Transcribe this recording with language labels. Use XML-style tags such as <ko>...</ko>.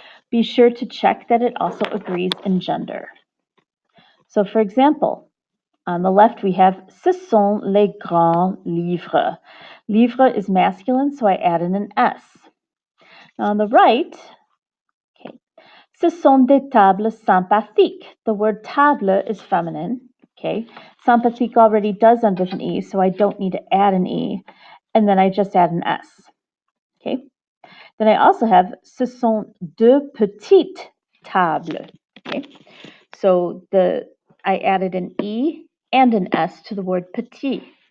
<en>Be sure to check that it also agrees in gender. So for example, on the left, we have</en> <fr>Ce sont les grands livres.</fr> <en>Livre is masculine, so I added an S. Now on the right, okay,</en> <fr>Ce sont des tables sympathiques.</fr> <en>The word table is feminine. Okay, sympathique already does end with an E, so I don't need to add an E. And then I just add an S. Okay. Then I also have</en> <fr>Ce sont deux petites tables.</fr> <en>Okay. So I added an E and an S to the word petit.</en>